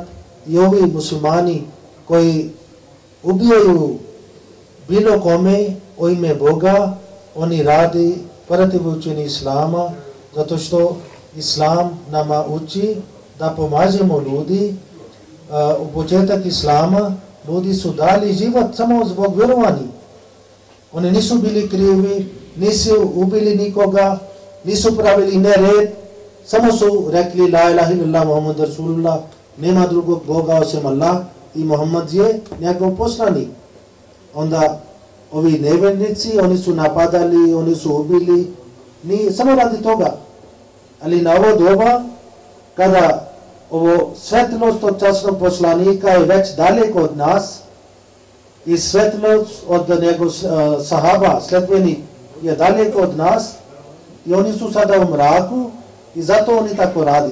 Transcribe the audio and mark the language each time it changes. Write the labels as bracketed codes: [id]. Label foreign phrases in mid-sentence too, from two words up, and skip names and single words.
[bs] I ovi muslimani koji ubijaju bilo kome u ime Boga, oni radi protiv učenja islama, zato što islam nama uči da pomažemo ljudi. U početak islama ljudi su dali život samo zbog vjerovanja. Oni nisu bili krivi, nisu ubili nikoga, nisu pravili nered, samo su rekli [ar] لا إله إلا الله محمد رسول الله, [bs] nema drugog Boga osim Allah i Muhammad je njegov poslanik. Onda ovi nevjernici, oni su napadali, oni su ubili, samo radi toga. Ali na ovo doba, kada ovo svetlost od časnog poslanika je već daleko od nas i svetlost od njegov sahaba, sledbenik je daleko od nas i oni su sada u mraku i zato oni tako radi.